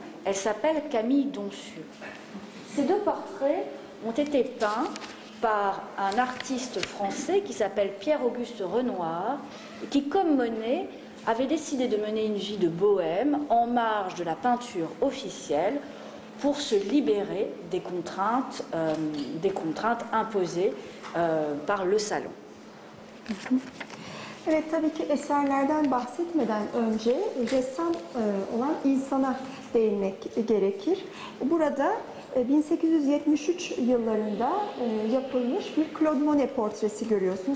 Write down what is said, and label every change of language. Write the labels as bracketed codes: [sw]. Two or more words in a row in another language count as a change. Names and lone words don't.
[fr] Elle s'appelle Camille Doncieux. Ces deux portraits ont été peints par un artiste français qui s'appelle Pierre-Auguste Renoir et qui, comme Monet, avait décidé de mener une vie de bohème en marge de la peinture officielle pour se libérer des contraintes imposées par le salon. [tr] Evet, tabii ki eserlerden bahsetmeden önce ressam olan insana değinmek gerekir. Burada 1873 yıllarında yapılmış bir Claude Monet portresi görüyorsunuz.